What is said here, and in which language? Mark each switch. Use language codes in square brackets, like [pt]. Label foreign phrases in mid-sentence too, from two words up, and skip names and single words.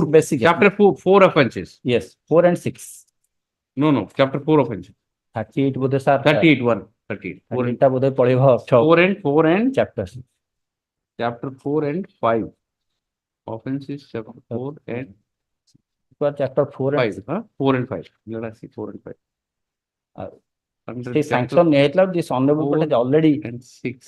[en] basic. chapter four offences. Yes, 4 and 6. No, chapter 4 offences. [or] 38 ବୋଧେ ସାର୍ [en] 38, 1, 38. 4 and, [or] ଏଇଟା ବୋଧେ ପଳେଇବ [en] 4 and chapter 6. chapter 4 and 5. Offences chapter 4 and Chapter 4 and 5. 4 and 5. Let us see 4 and 5. Under the chapter sanction ନେଇଥିଲା, this honorable court has already and 6.